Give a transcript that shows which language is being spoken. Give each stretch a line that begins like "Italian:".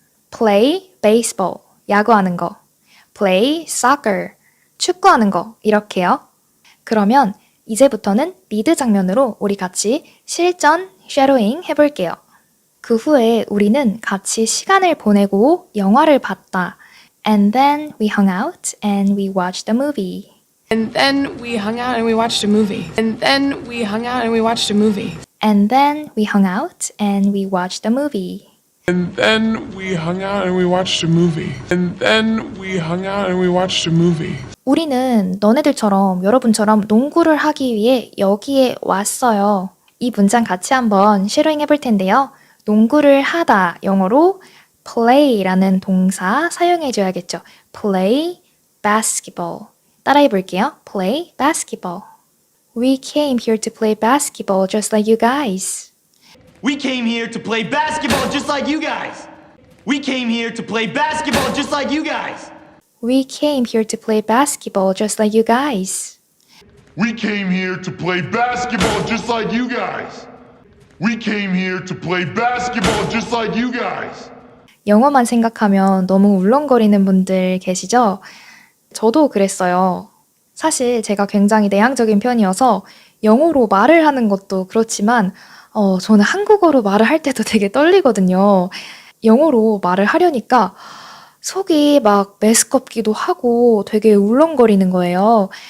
English: Play baseball.
Korean: 야구하는 거.
English: Play soccer.
Korean: 축구하는 거. 이렇게요. 그러면 이제부터는 리드 장면으로 우리 같이 실전 쉐도잉 해볼게요. 그 후에 우리는 같이 시간을 보내고 영화를 봤다.
English: And then we hung out and we watched a movie. And then we hung out and we watched a movie. And then we hung out and we watched a movie. And then we hung out and we watched a movie. And then we hung out and we watched a movie. And then we hung out and we watched a movie.
Korean: 우리는 너네들처럼 여러분처럼 농구를 하기 위해 여기에 왔어요. 이 문장 같이 한번 쉐도잉 해볼 텐데요. 농구를 하다 영어로 play라는 동사 사용해줘야겠죠.
English: play basketball.
Korean: 따라해 볼게요.
English: play basketball. We came here to play basketball just like you guys. We came here to play basketball just like you guys. We came here to play basketball just like you guys. We came here to play basketball just like you guys. We came here to play basketball just like you guys. We came here to play basketball just like you guys.
Korean: 영어만 생각하면 너무 울렁거리는 분들 계시죠? 저도 그랬어요. 사실 제가 굉장히 내향적인 편이어서 영어로 말을 하는 것도 그렇지만 저는 한국어로 말을 할 때도 되게 떨리거든요. 영어로 말을 하려니까 속이 막 메스껍기도 하고 되게 울렁거리는 거예요.